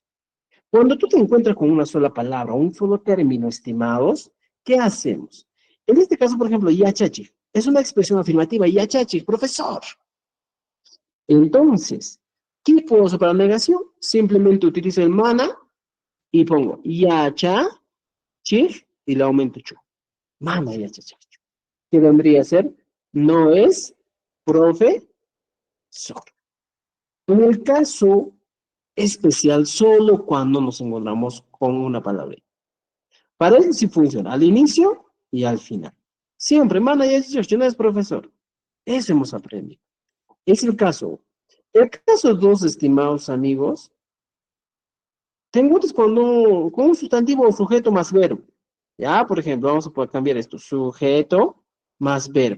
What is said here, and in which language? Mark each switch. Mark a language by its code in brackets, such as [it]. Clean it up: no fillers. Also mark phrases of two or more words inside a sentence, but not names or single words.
[es] Cuando tú te encuentras con una sola palabra, un solo término, estimados, ¿qué hacemos? En este caso, por ejemplo, yachachi, es una expresión afirmativa, yachachi, profesor. Entonces, ¿qué puedo hacer para la negación? Simplemente utilizo el mana y pongo yachachi y le aumento chu. [qu] Mana yachachi. [es] ¿Qué vendría a ser? No es profesor. En el caso especial, solo cuando nos encontramos con una palabra. Para eso sí funciona, al inicio y al final. Siempre, [qu] mana yachachi, [es] no es profesor. Eso hemos aprendido. Es el caso. El caso 2, estimados amigos, te encuentras con un sustantivo o sujeto más verbo. Ya, por ejemplo, vamos a poder cambiar esto. Sujeto más verbo.